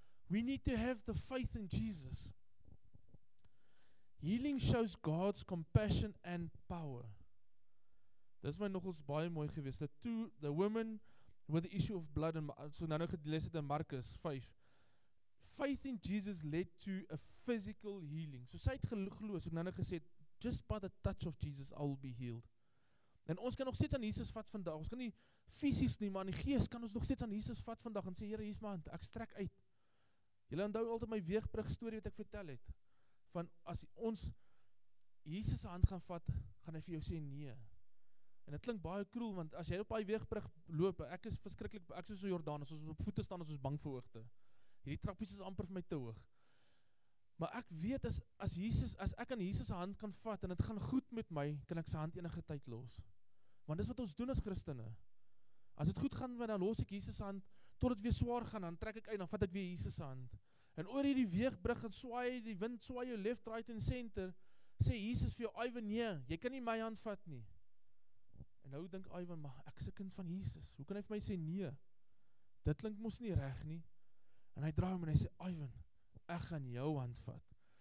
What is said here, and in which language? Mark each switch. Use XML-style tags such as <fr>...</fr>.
<en>We need to have the faith in Jesus. Healing shows God's compassion and power.</en> <af>Dis my nogals baie mooi gewees.</af> <en>The woman with the issue of blood,</en> <af>en so nou gelees het in Markus 5.</af> <en>Faith in Jesus led to a physical healing.</en> <af>So sy het geglo, so ek nou gesê,</af> <en>just by the touch of Jesus, I will be healed.</en> <af>En ons kan nog steeds aan Jesus vat vandag. Ons kan nie fisies nie, maar in die gees kan ons nog steeds aan Jesus vat vandag en sê, Here, hier is my hand, ek strek uit. Julle onthou altyd my weegbrug storie wat ek vertel het. Van as ons Jesus se hand gaan vat, gaan hy vir jou sê nee. En dit klink baie cruel, want as jy op daai weegbrug loop, ek is verskriklik, ek is so Jordaan, as ons op voete staan, as ons bang vir hoogte. Hierdie trappies is amper vir my te hoog. Maar ek weet, as ek aan Jesus se hand kan vat, en het gaan goed met my, kan ek sy hand enige tyd los. Want dis wat ons doen as Christene. As het goed gaan, dan los ek Jesus se hand, tot het weer swaar gaan, dan trek ek uit, dan vat ek weer Jesus se hand. En oor hierdie weegbrug, en swaai, die wind swaai jou</af> <en>left, right</en> <af>en center, sê Jesus vir jou, Ivan, nee, jy kan nie my hand vat nie. En nou dink Ivan, maar ek is 'n kind van Jesus, hoe kan hy vir my sê nee? Dit klink mos nie reg nie. En hy draai hom en hy sê, Ivan, ek gaan jou hand vat.</af>